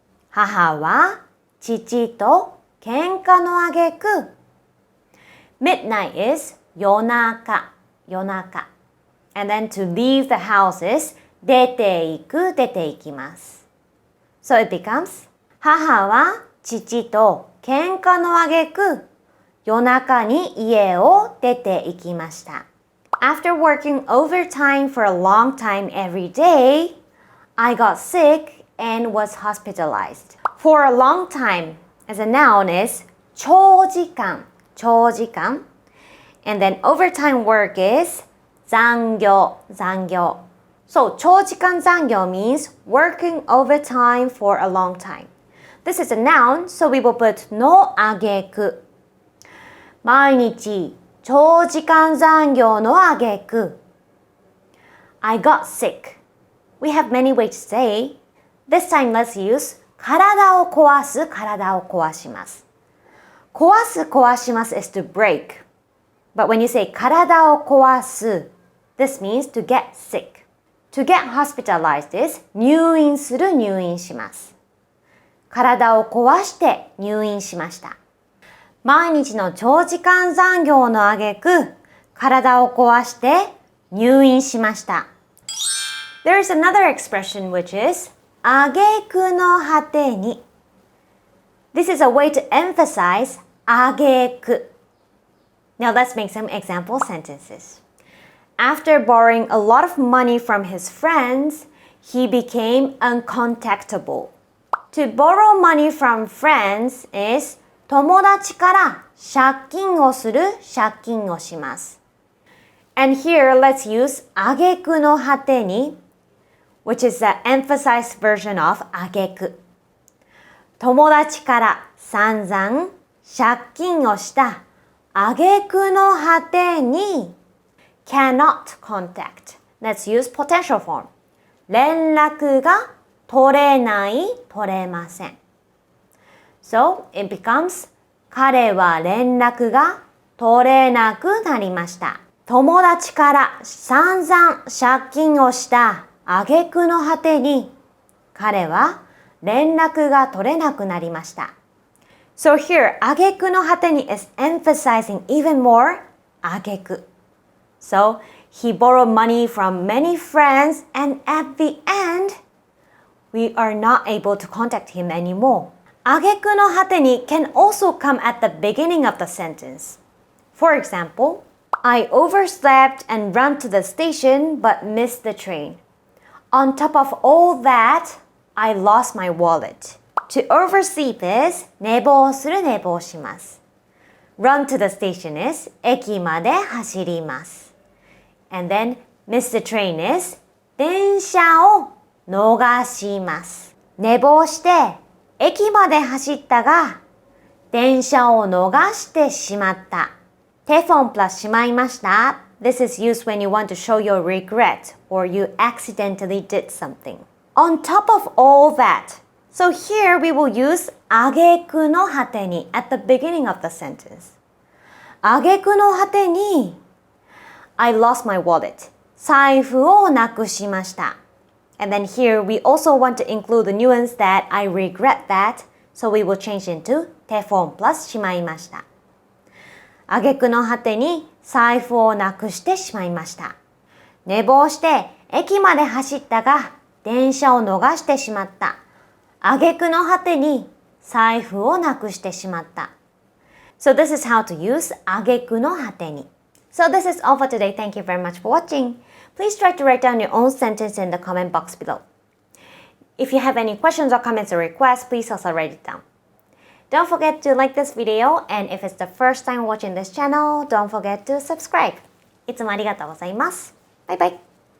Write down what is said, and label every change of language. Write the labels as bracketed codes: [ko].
[ja] 母は父と喧嘩の挙句。 [en] Midnight is [ja] 夜中、夜中. [en] And then to leave the house is [ja] 出て行く、出て行きます。 [en] So it becomes [ja] 母は父と喧嘩の挙句、夜中に家を出て行きました。 [en] After working overtime for a long time every day, I got sick and was hospitalized. For a long time as a noun is 長時間、長時間. And then overtime work is 残業、残業. So 長時間残業 means working overtime for a long time. This is a noun, so we will put の挙句. [ja] 毎日長時間残業の挙句. [en] I got sick. We have many ways to say. This time let's use [ja] 体を壊す、体を壊します。 [en] 壊す、壊します is to break. But when you say [ja] 体を壊す, [en] this means to get sick. To get hospitalized is [ja] 入院する、入院します。体を壊して入院しました。毎日の長時間残業の挙句、体を壊して入院しました。 [en] There is another expression which is 挙句の果てに. This is a way to emphasize 挙句.Now let's make some example sentences. After borrowing a lot of money from his friends, he became uncontactable. To borrow money from friends is [ja] 友達から借金をする、借金をします。 [en] And here let's use 挙句の果てに, which is the emphasized version of 挙句。 [ja] 友達から散々借金をした挙句の果てに [en] cannot contact. Let's use potential form. [ja] 連絡が取れない、取れません。 [en] So, it becomes [ja] 彼は連絡が取れなくなりました。友達から散々借金をした挙句の果てに彼は連絡が取れなくなりました。 [en] So here, 挙句の果てに is emphasizing even more 挙句。 So, he borrowed money from many friends and at the end, we are not able to contact him anymore. 挙句の果てに can also come at the beginning of the sentence. For example, I overslept and ran to the station but missed the train. On top of all that, I lost my wallet. To oversleep is [ja] 寝坊する、寝坊します。 [en] Run to the station is [ja] 駅まで走ります。 [en] And then miss the train is [ja] 電車を逃します。寝坊して駅まで走ったが電車を逃してしまった。てForm+しまいました。 [en] This is used when you want to show your regret or you accidentally did something. On top of all that, so here we will use あげくの果てに at the beginning of the sentence. [ja] あげくの果てに [en] I lost my wallet. [ja] 財布をなくしました。 [en] And then here we also want to include the nuance that I regret that, so we will change into てForm+しまいました。 [ja] あげくの果てに財布をなくしてしまいました。寝坊して駅まで走ったが電車を逃してしまった。あげくの果てに財布をなくしてしまった。 [en] So this is how to use あげくの果てに。 So this is all for today. Thank you very much for watching. Please try to write down your own sentence in the comment box below. If you have any questions or comments or requests, please also write it down. Don't forget to like this video, and if it's the first time watching this channel, don't forget to subscribe. [ja] いつもありがとうございます。バイバイ。